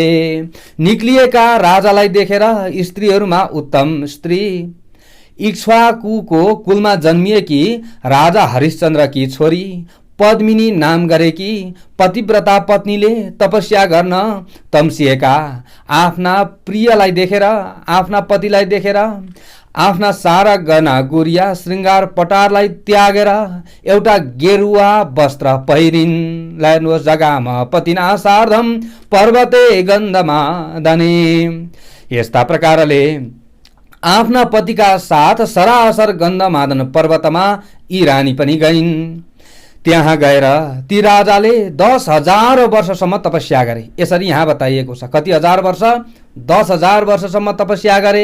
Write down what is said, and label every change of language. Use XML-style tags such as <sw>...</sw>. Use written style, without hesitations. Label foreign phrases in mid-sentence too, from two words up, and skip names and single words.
<ne>निक्लिएका राजालाई देखेर स्त्रीहरूमा उत्तम स्त्री इक्ष्वाकुको कुलमा जन्मिएकी राजा हरिश्चन्द्रकी छोरी पद्मिनी नाम गरेकी पतिव्रता पत्नीले तपस्या गर्न तम्सिएका आफ्ना प्रियलाई देखेर, आफ्ना पतिलाई देखेर आफ्ना सारा गहना गुरिया श्रृङ्गार पटारलाई त्यागेर एउटा गेरुवा वस्त्र पहिरिन्। लानुहोस्,</ne> <sa>जगामा पतिना सार्धम पर्वते गन्धमा दने।</sa> <ne>यस्ता प्रकारले आफ्ना पतिका साथ सरासर गन्धमादन पर्वतमा यी रानी पनि गइन्। त्यहाँ गएर ती राजाले 10,000 वर्षसम्म तपस्या गरे। यसरी यहाँ बताइएको छ, कति हजार वर्ष? 10,000 वर्षसम्म तपस्या गरे।</ne>